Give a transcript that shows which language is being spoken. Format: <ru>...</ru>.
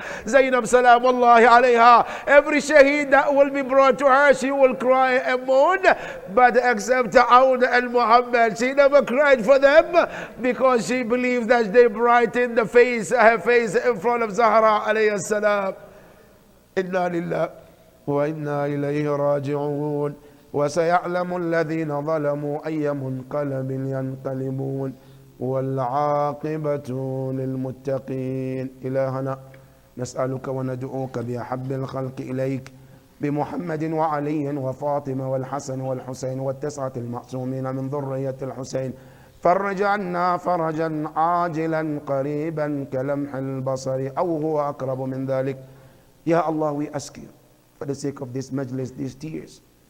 <en>Zainab salamullahi alayha, every shaheed that will be brought to her, she will cry and mourn, but except Aoun and Muhammad, she never cried for them because she believed that they brightened the face, her face in front of Zahra alayhi salam.</en> <ar>Inna lillah wa inna ilayhi raji'un. وسيعلم الذين ظلموا أي منقلب ينقلبون والعاقبة للمتقين. إلهنا نسألك وندعوك بأحب الخلق إليك بمحمد وعلي وفاطمة والحسن والحسين والتسعة المعصومين من ذرية الحسين. فرج عنا فرجا عاجلا قريبا كلمح البصر أو هو أقرب من ذلك.</ar> <en>Ya Allah, we ask you for the sake of this majlis, these tears.</en>